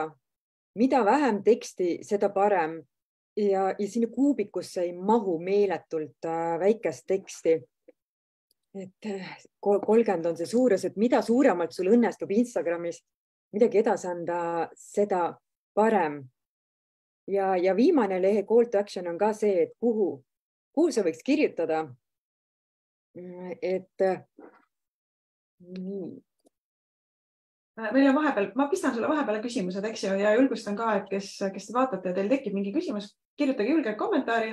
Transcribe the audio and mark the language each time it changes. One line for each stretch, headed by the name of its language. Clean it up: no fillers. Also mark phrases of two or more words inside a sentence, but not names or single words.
Estonian: Mida vähem teksti, seda parem. Ja sinna kuubikusse ei mahu meeletult väikest teksti. Et 30 on see suurus, et mida suuremalt sul õnnestub Instagramis midagi edasi anda, seda parem. ja viimane lehe
English: call to action
Estonian: on ka see, et kuhu sa võiks kirjutada. Et nii. Meil on vahepeal, ma pistan sulle vahepeale küsimused, eks ju, ja julgustan ka, et kes te vaatate ja teil tekib mingi küsimus, kirjutage julge kommentaari.